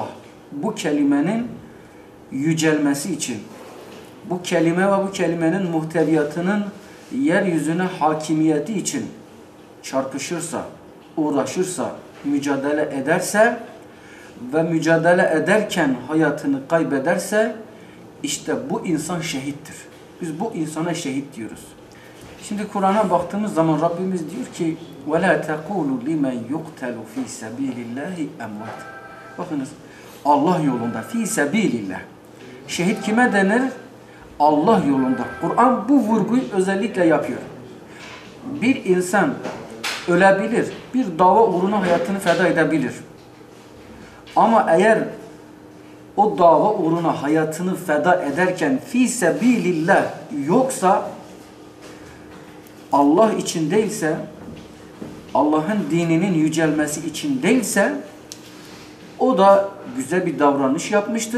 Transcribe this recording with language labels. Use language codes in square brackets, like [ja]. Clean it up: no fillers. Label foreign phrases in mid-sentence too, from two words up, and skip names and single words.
[tr] Bu kelimenin yücelmesi için, bu kelime ve bu kelimenin muhteviyatının yeryüzüne hakimiyeti için çarpışırsa, uğraşırsa, mücadele ederse ve mücadele ederken hayatını kaybederse işte bu insan şehittir. Biz bu insana şehit diyoruz. Şimdi Kur'an'a baktığımız zaman Rabbimiz diyor ki [ar] وَلَا تَقُولُوا لِمَنْ يُقْتَلُ ف۪ي سَب۪يلِ اللّٰهِ اَمْوَاتٍ. [tr] Bakınız Allah yolunda [ar] في سبيل الله. [tr] Şehit kime denir? Allah yolunda. Kur'an bu vurguyu özellikle yapıyor. Bir insan ölebilir, bir dava uğruna hayatını feda edebilir. Ama eğer o dava uğruna hayatını feda ederken [ar] في سبيل الله [tr] yoksa, Allah için değilse, Allah'ın dininin yücelmesi için değilse, o da güzel bir davranış yapmıştır.